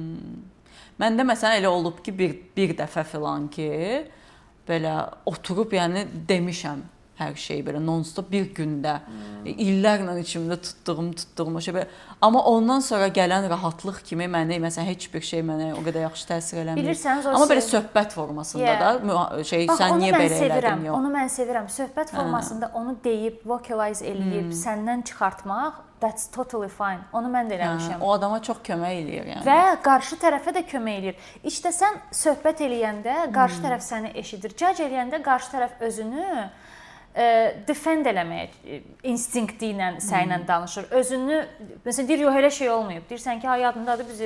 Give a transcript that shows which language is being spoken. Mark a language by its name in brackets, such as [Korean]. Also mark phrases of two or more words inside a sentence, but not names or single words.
[Azerbaijani] Məndə məsələn elə olub ki, bir dəfə filan ki, belə oturub yəni demişəm hər şey belə non-stop bir gündə illərlə içimdə tutduğum şey belə. Amma ondan sonra gələn rahatlıq kimi məni məsələn heç bir şey mənə o qədər yaxşı təsir eləmir. Bilirsiniz o amma belə söhbət formasında da şey bax, sən niyə belə elədin yox. Onu mən sevirəm. Söhbət formasında onu deyib, vocalize eləyib, səndən çıxartmaq [English] that's totally fine. [Azerbaijani] Onu mən də eləmişəm. O adama çox kömək eləyir yəni. Və qarşı tərəfə də kömək eləyir. İşte sən söhbət eləyəndə qarşı tərəf səni eşidir. Judge eləyəndə qarşı tərəf özünü defend eləməyə instinkti ilə sənlə danışır. Özünü məsələn deyir yox elə şey olmayıb. Deyirsən ki, yadındadır bizi.